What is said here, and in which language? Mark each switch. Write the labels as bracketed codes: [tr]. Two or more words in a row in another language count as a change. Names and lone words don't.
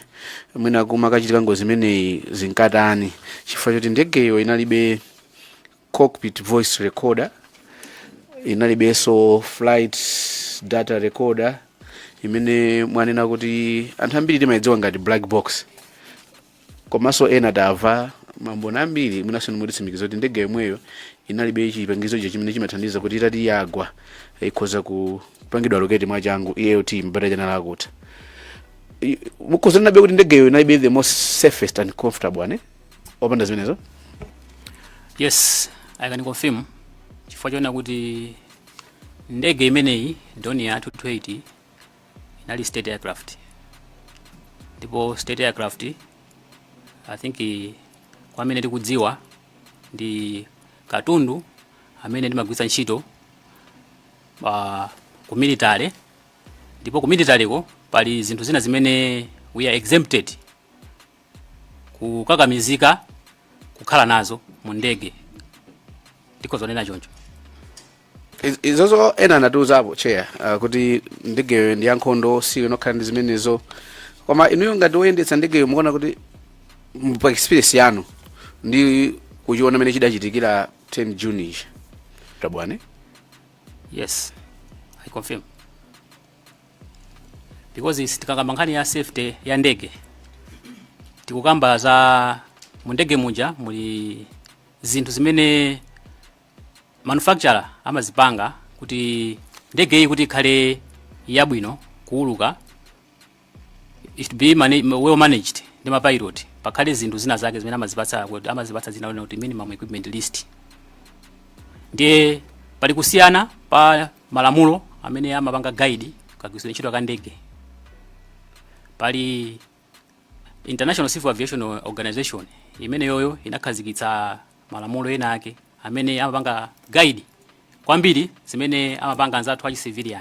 [ny] mwina kumakachitika ngozi imeneyi zinkatani, chifukwa choti ndegeyo inalibe [en] cockpit voice recorder, [ny] inalibenso [en] flight data recorder [ny] imene mwanena kuti anthu ambiri timayidziwa ngati [en] black box, [ny] komanso ena tamva mambona ambiri mwinaso nimutitsimikiza kuti ndege yomweyo inalibe chipangizo chimene chimathandiza kuti itati yagwa ikhoza kupangidwa locate mwachangu EAOT mbata jana lakuti. Mukhoza nabe kuti ndegeyo inalibe [en] the most safest and comfortable one, [ny] opanda zimenezo? [en] Yes, I can confirm. [ny] Chifukwa chona kuti ndege imeneyi ndoni ya 220 inali [en] state aircraft. [ny] Ndipo [en] state aircraft I think [ny] kwa amene tikudziwa ndi katundu amene ndimagwisa ntchito ku military. Ndipo ku military ko pali zinthu zina zimene [en] we are exempted [ny] kukakamizika kukhala nazo mu ndege. Ndiko zonena choncho. Izozo ena anatiuzapo, Chair, kuti ndege ndi yankhondo si inokhala ndi zimenezo. Koma inuyo ngati oyendetsa ndege mukuona kuti pa experience yanu ndi kuchiona mene chidachitikira 10 June tabwane? [en] Yes, I confirm. Because it's [ny] tikakamba nkhani ya safety ya ndege. Tikukamba za mundege muja muli zinthu zimene manufacturer amazipanga kuti ndege iyi kuti ikhale yabwino kuuluka, [en] it be well managed [ny] ndi mapilot. Pakhale zinthu zina zake zimene amazipatsa zina kuti [en] minimum equipment list. [ny] Ndiye pali kusiyana pa malamulo amene amapanga guide kagwiritsidwe ntchito ka ndege. Pali International Civil Aviation Organization imene yoyo inakhazikitsa malamulo ena ake amene amapanga guide kwambiri zimene amapanga anzathu a civilian.